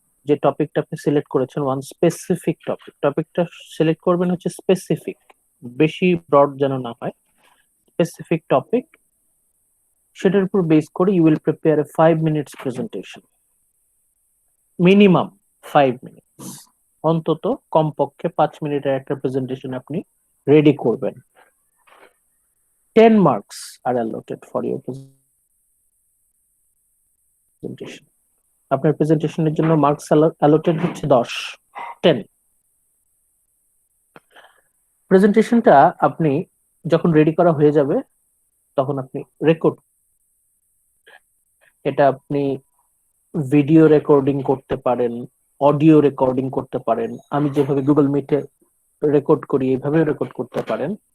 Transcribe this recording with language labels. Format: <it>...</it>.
<bn>যে টপিকটা আপনি সিলেক্ট করেছেন, ওয়ান স্পেসিফিক টপিক, টপিকটা সিলেক্ট করবেন হচ্ছে স্পেসিফিক, বেশি ব্রড যেন না হয়, স্পেসিফিক টপিক। সেটার উপর বেস করে</bn> <en>you will prepare a 5 minutes presentation,</en> <bn>minimum 5 minutes, অন্তত কমপক্ষে 5 মিনিটের একটা প্রেজেন্টেশন আপনি রেডি করবেন।</bn> <en>10 marks are allotted for your presentation.</en> <bn>আপনার প্রেজেন্টেশনের জন্য মার্কস অ্যালোটেড হচ্ছে 10, 10। প্রেজেন্টেশনটা আপনি যখন রেডি করা হয়ে যাবে তখন আপনি রেকর্ড, এটা আপনি ভিডিও রেকর্ডিং করতে পারেন, অডিও রেকর্ডিং করতে পারেন, আমি যেভাবে গুগল মিটে রেকর্ড করি এইভাবে রেকর্ড করতে পারেন।</bn>